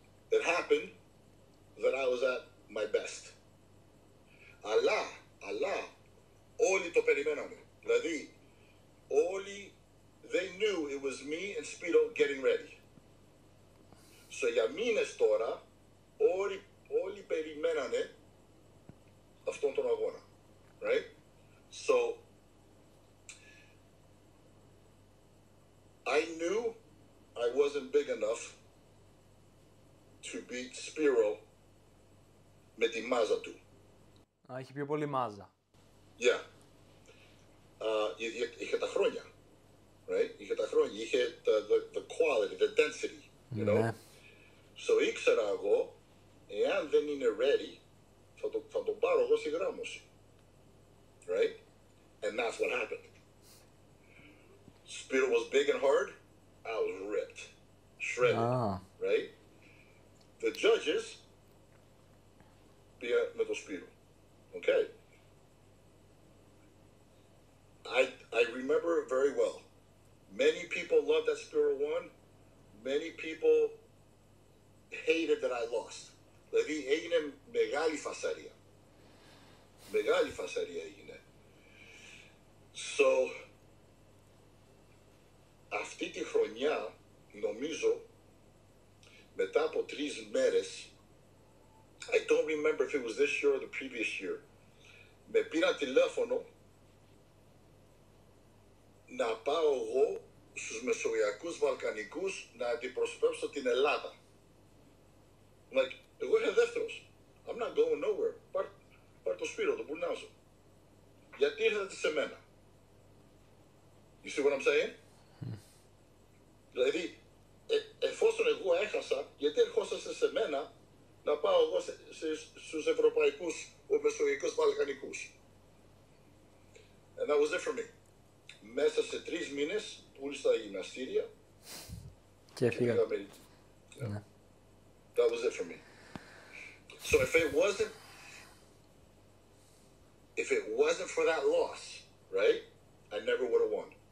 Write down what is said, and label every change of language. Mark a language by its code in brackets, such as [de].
[en] It happened that I was at my best. [el] Αλλά όλοι το περιμέναμε. Δηλαδή, όλοι [en] they knew it was me and Spiro getting ready. [el] So για μήνες τώρα, όλοι περιμένανε αυτόν τον αγώνα. [en] Right? So, I knew I wasn't big enough to beat Spiro [el] με τη μάζα του. Έχει πιο πολύ μάζα. [en] Yeah. [el] Είχε τα χρόνια. Right? Είχε τα χρόνια. Είχε [en] the quality, the density. You know? [el] Ναι. So ήξερα εγώ, εάν δεν είναι ready, θα τον πάρω εγώ στη γράμμωση. [en] Right? And that's what happened. Spiro was big and hard. I was ripped. Shredded. Right? The judges [el] πήγα με το Spiro. [en] Okay? I remember very well. Many people loved that Spiro won. Many people hated that I lost. [el] Δηλαδή έγινε μεγάλη φασαρία. Μεγάλη φασαρία έγινε. So, αυτή τη χρονιά, νομίζω, μετά από 3 μέρες, [en] I don't remember if it was this year or the previous year, [el] με πήραν τηλέφωνο να πάω εγώ στους Μεσογειακούς Βαλκανικούς να αντιπροσωπεύσω την Ελλάδα. [en] Like, [el] εγώ είμαι δεύτερος. [en] I'm not going nowhere. [el] Πάρ' το Σπύρο, τον Bournazos. Γιατί ήρθατε σε μένα? [en] You see what I'm saying? [el] Δηλαδή, εφόσον εγώ έχασα, γιατί ερχόσαστε σε μένα να πάω εγώ στους ευρωπαϊκούς, μεσογειακούς Βαλκανικούς? [en] And that was it for me. [el] Μέσα σε 3 μήνες πούλησα τα γυμναστήρια και πήγα Αμερική. [en] That was it for me. So if it wasn't for that loss, right, I never would have won.